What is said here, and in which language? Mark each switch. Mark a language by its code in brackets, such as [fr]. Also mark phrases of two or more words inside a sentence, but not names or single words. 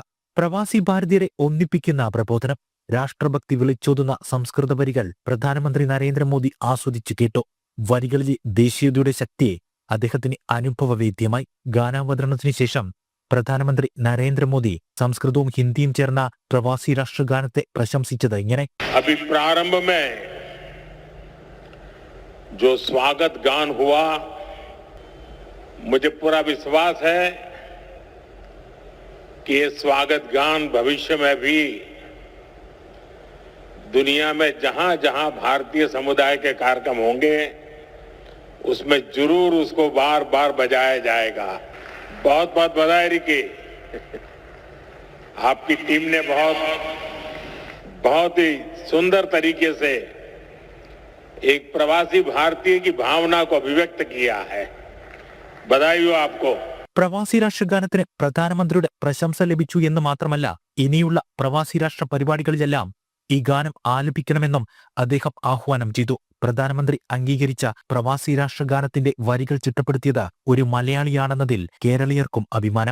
[ml] പ്രവാസി ഭാരതീയരെ ഒന്നിപ്പിക്കുന്ന പ്രബോധനം. രാഷ്ട്രഭക്തി വിളിച്ചോതുന്ന സംസ്കൃത വരികൾ പ്രധാനമന്ത്രി നരേന്ദ്രമോദി ആസ്വദിച്ചു കേട്ടു. വരികളിലെ ദേശീയതയുടെ ശക്തിയെ അദ്ദേഹത്തിന് അനുഭവവേദ്യമായി. ഗാനാവതരണത്തിന് ശേഷം പ്രധാനമന്ത്രി നരേന്ദ്രമോദി സംസ്കൃതവും ഹിന്ദിയും ചേർന്ന പ്രവാസി രാഷ്ട്രഗാനത്തെ പ്രശംസിച്ചത് ഇങ്ങനെ: [hi] जो स्वागत गान हुआ, मुझे पूरा विश्वास है कि ये स्वागत गान भविष्य में भी दुनिया में जहां जहां भारतीय समुदाय के कार्यक्रम होंगे उसमें जरूर उसको बार बार बजाया जाएगा. बहुत बहुत बधाई रिकी. आपकी टीम ने बहुत ही सुंदर तरीके से एक प्रवासी भारतीय की भावना को अभिव्यक्त किया है. बधाई हो आपको. [ml] പ്രവാസി രാഷ്ട്രഗാനത്തിന് പ്രധാനമന്ത്രിയുടെ പ്രശംസ ലഭിച്ചു എന്ന് മാത്രമല്ല, ഇനിയുള്ള പ്രവാസി രാഷ്ട്ര പരിപാടികളിലെല്ലാം ഈ ഗാനം ആലപിക്കണമെന്നും അദ്ദേഹം ആഹ്വാനം ചെയ്തു. പ്രധാനമന്ത്രി അംഗീകരിച്ച പ്രവാസി രാഷ്ട്രഗാനത്തിന്റെ വരികൾ ചിട്ടപ്പെടുത്തിയത് ഒരു മലയാളിയാണെന്നതിൽ കേരളീയർക്കും അഭിമാനം.